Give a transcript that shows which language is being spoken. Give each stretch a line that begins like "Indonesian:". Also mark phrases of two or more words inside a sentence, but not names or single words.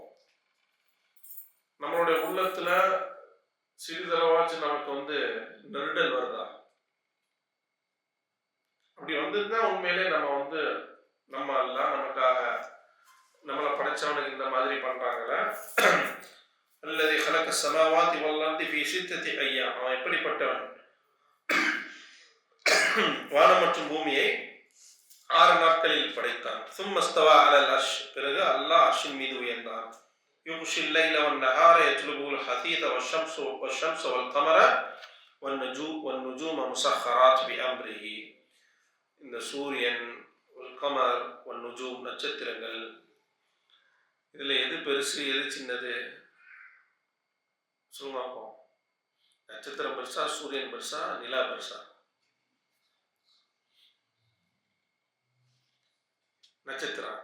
Tamil: நம்மளுடைய உள்ளத்துல சிறிதளவாச்சும் நமக்கு நெருடல் வருதா? அப்படி வந்திருந்தா உண்மையிலே நம்ம நம்ம அல்லாஹ் நமக்காக நம்மளை படைச்சவனுக்கு இந்த மாதிரி பண்றாங்களா?
Arabic: அல்லது خلق السماوات والارض في 6 ايام.
Tamil: அவன் எப்படிப்பட்டவன்? வானம் மற்றும் பூமியை 6 நாட்களில் படைத்தான்.
Arabic: ثم استوى على العرش.
Tamil: பிறகு அல்லாஹ் அர்ஷின் மீது உயர்ந்தான்.
Arabic: يغشي الليل والنهار يطلبه الحثيث والشمس والقمر والنجوم مسخرات بأمره.
Tamil: இந்த சூரியன்
Arabic: قمر نجوم
Tamil: நட்சத்திரங்கள், இதுல எது பெருசு எது சின்னது சொல்லுங்க. நட்சத்திரம் பெருசா, சூரியன் பெருசா, நிலா பெருசா? நட்சத்திரம்.